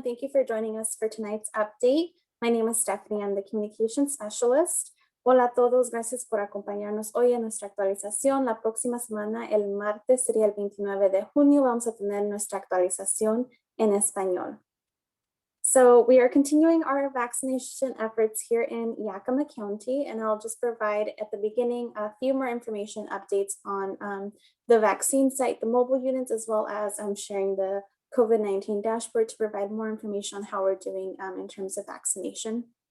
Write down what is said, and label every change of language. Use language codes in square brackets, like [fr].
[en] Thank you for joining us for tonight's update. My name is Stephanie, I'm the Communication Specialist. [es] Hola a todos, gracias por acompañarnos hoy en nuestra actualización. La próxima semana, el martes, sería el 29 de junio, vamos a tener nuestra actualización en español. [en] So we are continuing our vaccination efforts here in Yakima County, and I'll just provide at the beginning a few more information updates on the vaccine site, the mobile units, as well as sharing the COVID-19 dashboard to provide more information on how we're doing in terms of vaccination.